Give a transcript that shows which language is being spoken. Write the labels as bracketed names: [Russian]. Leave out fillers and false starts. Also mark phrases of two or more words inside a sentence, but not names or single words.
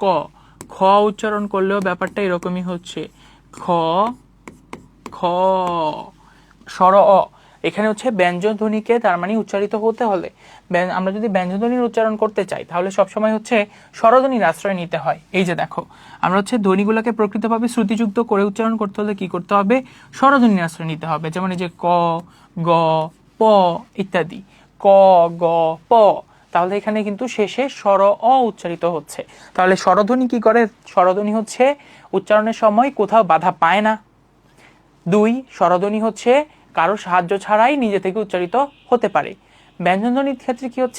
[Bangla] খ উচ্চারণ করলেও ব্যাপারটা এরকমই হচ্ছে খ, খ, স্বর অ। এখানে হচ্ছে ব্যঞ্জন ধ্বনিকে তার মানে উচ্চারিত হতে হলে, আমরা যদি ব্যঞ্জন ধ্বনির উচ্চারণ করতে চাই, তাহলে সবসময় হচ্ছে স্বরধ্বনির আশ্রয় নিতে হয়। এই যে দেখো, আমরা হচ্ছে ধ্বনিগুলোকে প্রকৃতভাবে শ্রুতিযুক্ত করে উচ্চারণ করতে হলে কি করতে হবে? স্বরধ্বনির আশ্রয় নিতে হবে। যেমন এই যে ক, গ, প ইত্যাদি, ক, গ, প। তাহলে এখানে কিন্তু শেষে স্বর অ উচ্চারিত হচ্ছে। তাহলে স্বরধ্বনি কি করে? স্বরধ্বনি হচ্ছে উচ্চারণের সময় কোথাও বাধা পায় না। 2, স্বরধ্বনি হচ্ছে কারো সাহায্য ছাড়াই নিজে থেকে উচ্চারিত হতে পারে। ব্যঞ্জনধ্বনির ক্ষেত্রে কি হচ্ছে?